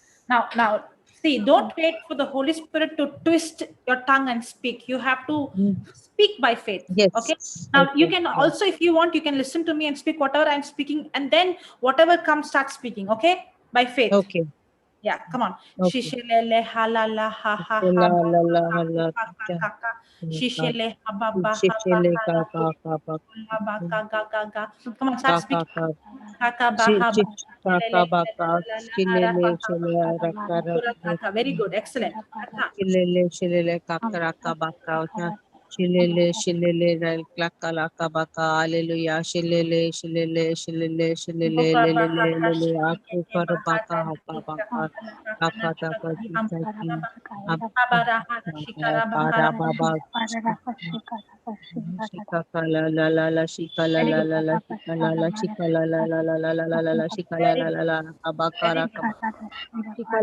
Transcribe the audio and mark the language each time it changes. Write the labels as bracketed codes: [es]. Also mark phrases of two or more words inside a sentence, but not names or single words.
[en] Now, see, don't wait for the Holy Spirit to twist your tongue and speak. You have to speak by faith. Yes. Okay. Now, you can also, if you want, you can listen to me and speak whatever I'm speaking, and then whatever comes, start speaking. Okay, by faith. Okay. Yeah, come on. Okay. Shishilele halala ha ha La ha la la la. Shishile ha ba ba ha Shishile ka ka ka ka. ba ga ga ga ga. Come on, start speaking. Kaka ba ha ba. Kaka baka. Shilele shile raka. Very good, excellent. Shilele kakaraka baka. Shilele laka laka baka. Hallelujah. Shilele lele aku baka hapa baka. Kaka taka jisaki. Para baba. Shika la la shika la shika la shika la shika la kabakara shika